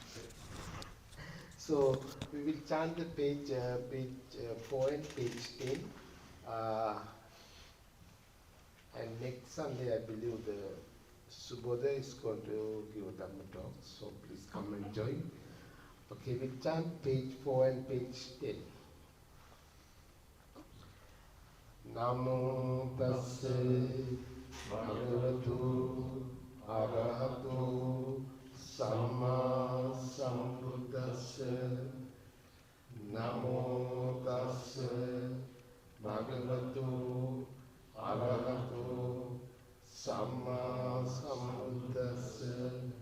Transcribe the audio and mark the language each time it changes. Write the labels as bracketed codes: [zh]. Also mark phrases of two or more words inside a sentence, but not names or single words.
[en] So, we will chant the page 4 and page 10. And next Sunday, I believe the Subodha is going to give a Dhamma talk, so please come and join. Okay, we chant page 4 and page 10. [pi] Namo tassa bhagavato arahato samma sambuddhassa. Namo tassa bhagavato arahato samma sambuddhassa.